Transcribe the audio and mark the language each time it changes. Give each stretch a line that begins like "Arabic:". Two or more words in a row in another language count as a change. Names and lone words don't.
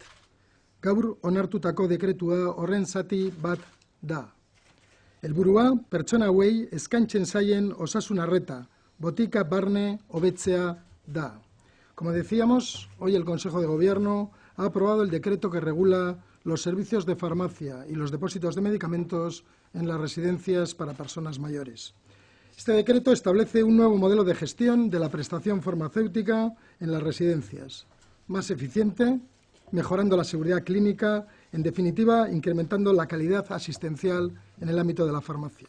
Basque: Gaur onartutako dekretua horren zati bat da. Helburua pertsona hauei eskaintzen zaien osasun arreta, botika barne hobetzea da.
Spanish: Como decíamos, hoy el Consejo de Gobierno ha aprobado el decreto que regula los servicios de farmacia y los depósitos de medicamentos en las residencias para personas mayores. Este decreto establece un nuevo modelo de gestión de la prestación farmacéutica en las residencias, más eficiente, mejorando la seguridad clínica, en definitiva, incrementando la calidad asistencial en el ámbito de la farmacia.